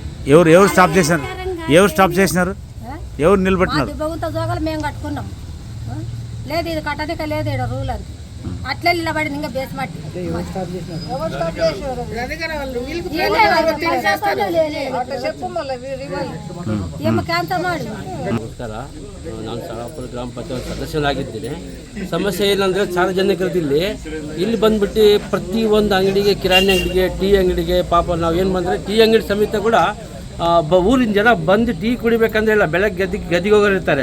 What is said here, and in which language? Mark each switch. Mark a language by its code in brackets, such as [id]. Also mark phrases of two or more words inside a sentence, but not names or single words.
[te] ఎవరు స్టాప్ చేశారు? ఎవరు స్టాప్ చేసినారు? ఎవరు నిలబెట్టినారు? దిబ్బగుంత జోగాలు మేము కట్టుకున్నాం. లేదు ఇది కట్టనిక లేదు, ఇక్కడ రూల్ అది. అట్లే నిలబడింది ఇంకా బేస్ మట్టి. ఏమో [kn] ಕ್ಯಾನ್ಸಲ್ ಮಾಡಿ. ನಮಸ್ಕಾರ, ನಾನು ಸಾಳಾಪುರ ಗ್ರಾಮ ಪಂಚಾಯತ್ ಸದಸ್ಯನಾಗಿದ್ದೇನೆ. ಸಮಸ್ಯೆ ಏನಂದರೆ ಸಾರ್ವಜನಿಕರದ್ದು ಇಲ್ಲಿ ಬಂದ್ಬಿಟ್ಟು ಪ್ರತಿಯೊಂದು ಅಂಗಡಿಗೆ, ಕಿರಾಣಿ ಅಂಗಡಿಗೆ, ಟೀ ಅಂಗಡಿಗೆ, ಪಾಪ ನಾವು ಏನು ಬಂದರೆ ಟೀ ಅಂಗಡಿ ಸಮೇತ ಕೂಡ ಊರಿನ ಜನ ಬಂದು ಟೀ ಕುಡಿಬೇಕಂದ್ರೆ ಇಲ್ಲ, ಬೆಳಗ್ಗೆ ಗದ್ದೆಗೆ ಹೋಗಿರ್ತಾರೆ.